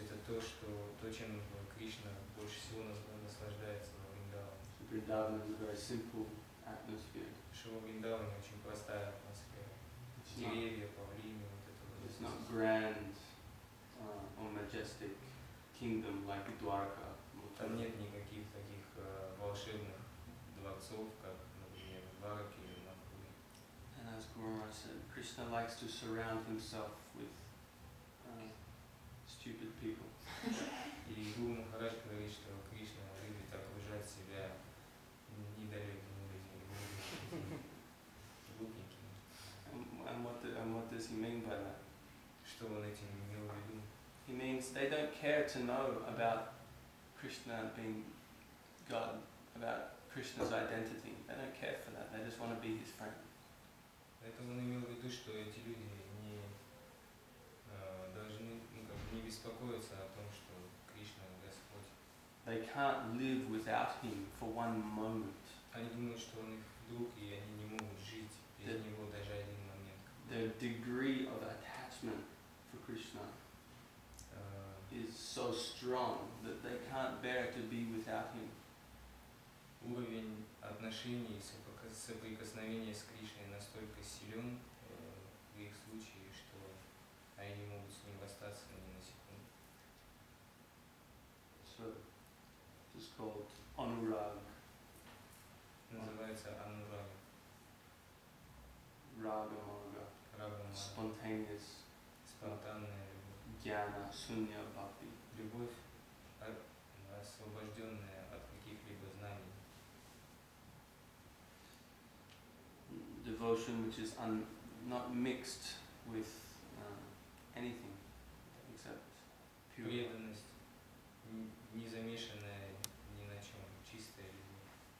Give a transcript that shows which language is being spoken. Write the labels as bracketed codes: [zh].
[ru] Это то, чем Кришна больше всего наслаждается во Вриндаване. [en] So Vrindavan is a very simple atmosphere. [ru] Что во Вриндаване очень простая атмосфера. Деревья, павлины, вот это вот. [en] It's not grand or majestic kingdom like Dwarka. [ru] Там нет никаких таких волшебных дворцов, как, например, в Двараке или в Мадхуре. [en] And as Guru Maharaj said, Krishna likes to surround himself with stupid people. [ru] И Гуру Махарадж говорит, что Кришна любит окружать себя недалекими людьми, глупенькими. [en] And what does he mean by that? [ru] Что он этим имел в виду? [en] He means they don't care to know about Krishna being God, about Krishna's identity. They don't care for that. They just want to be his friend. [ru] Поэтому он имел в виду, что эти люди не должны не беспокоиться о том, что Кришна Господь. [en] They can't live without him for one moment. [ru] Они думают, что он их друг, и они не могут жить без него даже один момент. [en] Their degree of attachment for Krishna is so strong that they can't bear to be without him. [ru] Уровень отношений, соприкосновения с Кришной настолько силен в их случае, что они не могут с ним расстаться ни на секунду. [en] So it's called anurag. [ru] Называется анурага. [sa] Ragamarga. [ru] Рагамара. [en] Spontaneous. [ru] Спонтанная любовь. [sa] Jnana, sunya, bhakti. [ru] Любовь, освобожденная от каких-либо знаний. [en] Devotion which is not mixed with anything except pure. [ru] Преданность, не замешанная ни на чем, чистая любовь.